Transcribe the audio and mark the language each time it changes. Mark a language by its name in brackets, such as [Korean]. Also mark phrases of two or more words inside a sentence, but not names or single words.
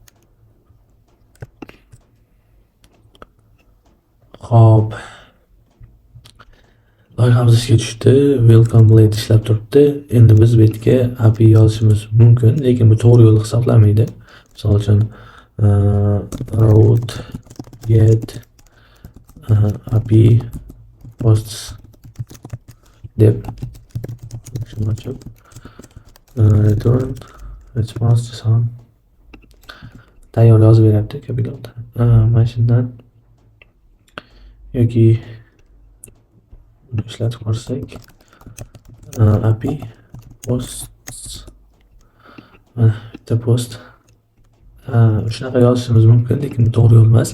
[Uzbek] Xo'p, loyihamiz ishga tushdi. Welcome blade ishlab turibdi. Endi biz bu yerga API yozishimiz mumkin, lekin bu to'g'ri yo'l hisoblanmaydi. Misol uchun root get API posts deb shuni ochib [English] return response [Uzbek] son tayyor yozib beryapti kapilot. Mana shundan yoki ishlatib ko'rsak API posts bitta post shunaqa yozishimiz mumkin, lekin bu to'g'ri yo'l emas.